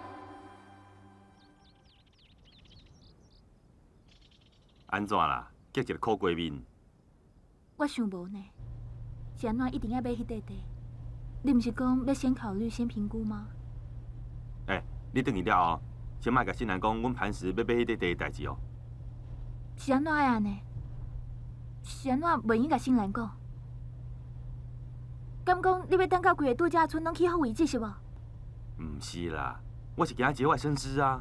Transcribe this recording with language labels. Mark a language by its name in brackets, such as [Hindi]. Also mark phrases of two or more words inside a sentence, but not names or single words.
[Min Nan Chinese] 安怎啦？结一个苦闺蜜。我想无呢，是安怎一定要买迄块地？ 你毋是讲要先考虑、先评估吗？你转去了后，先莫甲新兰讲，阮磐石要买迄块地的代志哦。是安怎呀呢？是安怎袂用甲新兰讲？敢讲你要等到规个度假村拢起好为止是无？毋是啦，我是惊节外生枝啊。